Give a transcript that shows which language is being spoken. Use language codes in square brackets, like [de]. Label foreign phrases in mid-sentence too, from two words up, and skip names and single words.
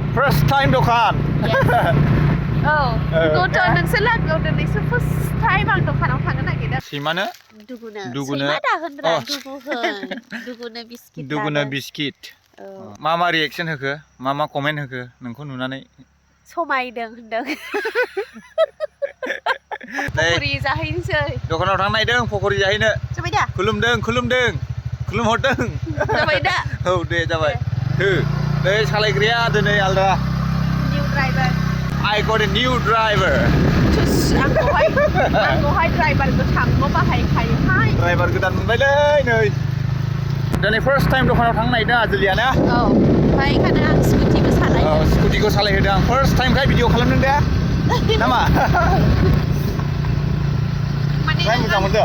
[en] First time दखान [brx] गथ' नोंसोर लागोआव दिनैसो [en] first time [brx] आं दखानाव थांनो नागिरदों सैमानो सैमा दाहोनब्रा दुगुनो बिस्किट मा रिएक्सन होखो मा कमेन्ट होखो नोंखौ नुनानै समायदों होनदों पकरि जाहैनोसै दखानाव थांनो नागिरदों पकरि जाहैनो जाबाय दा खुलुमहरदों जाबाय दा औ दे जाबाय नै सालायग्राया दिनै आलदा [en] new driver I got a new driver [brx] आंखौहाय ड्राइभार गोथांल' बाहायखायोहाय ड्राइभार गोदान मोनबायलै नै दिनै [en] first time [brx] दखानाव थांनो नागिरदों आजोलिया ना ओमफ्राय ओंखायनो आं स्कुटिबो सालायदों स्कुटिखौ सालायहोदों आं [en] first timeखाय [brx] भिडिअ खालामदों दे नामा मोजां मोनदों